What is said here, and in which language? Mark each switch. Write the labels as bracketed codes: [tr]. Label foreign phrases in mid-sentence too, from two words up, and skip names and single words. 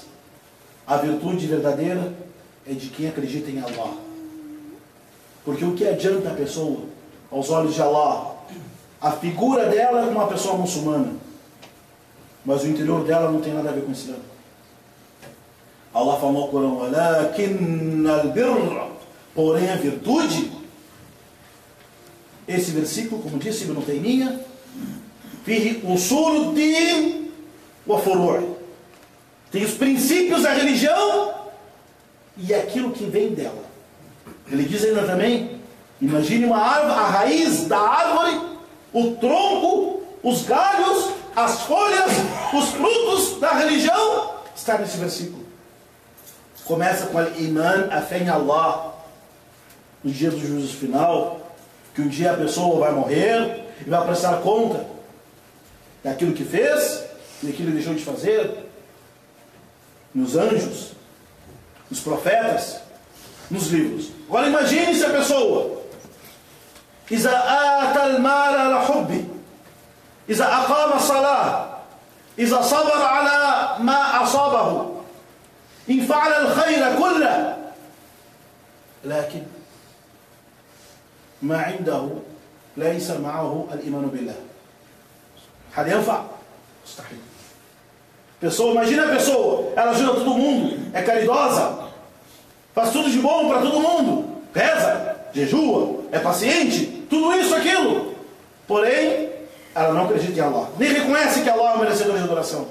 [pt] A virtude verdadeira é de quem acredita em Allah. Porque o que adianta a pessoa, aos olhos de Allah, a figura dela é uma pessoa muçulmana, mas o interior dela não tem nada a ver com o Islã. Allah falou no Corão: [ar] "ولكن البر", [pt] porém a virtude. Esse versículo, como disse Ibn Taymiyyah, [ar] فيه أصول الدين وفروع'. [pt] Tem os princípios da religião e aquilo que vem dela. Ele diz ainda também: imagine uma árvore, a raiz da árvore, o tronco, os galhos, as folhas, os frutos da religião, está nesse versículo. Começa com al-iman, a fé em Allah, no dia do juízo final, que um dia a pessoa vai morrer e vai prestar conta daquilo que fez e daquilo que deixou de fazer, nos anjos, nos profetas, nos livros. Agora imagine se a pessoa [ar] إذا آتى المال على حبه، إذا أقام الصلاة، إذا صبر على ما أصابه، إن فعل الخير كله، لكن ما عنده ليس معه الإيمان بالله. هل ينفع؟ مستحيل. [pt] Imagina a pessoa, ela ajuda todo mundo, é caridosa, faz tudo de bom para todo mundo, reza, jejua, é paciente, tudo isso, aquilo. Porém, ela não acredita em Allah. Nem reconhece que Allah é o merecedor de adoração.